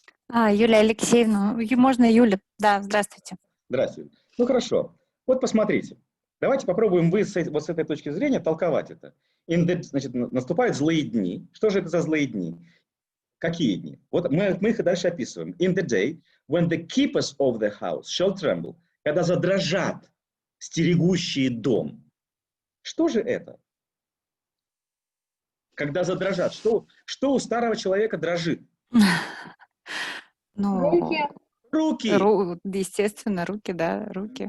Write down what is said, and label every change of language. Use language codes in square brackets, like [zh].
[ru] Юлия Алексеевна. Можно Юля? Да, здравствуйте. Здравствуйте. Ну хорошо. Вот посмотрите. Давайте попробуем вот с этой точки зрения толковать это. Значит, наступают злые дни. Что же это за злые дни? Какие дни? Вот мы их и дальше описываем. [en] In the day when the keepers of the house shall tremble. [ru] Когда задрожат стерегущие дом. Что же это? Когда задрожат. Что у старого человека дрожит? Ну, руки. Естественно, руки, да, руки.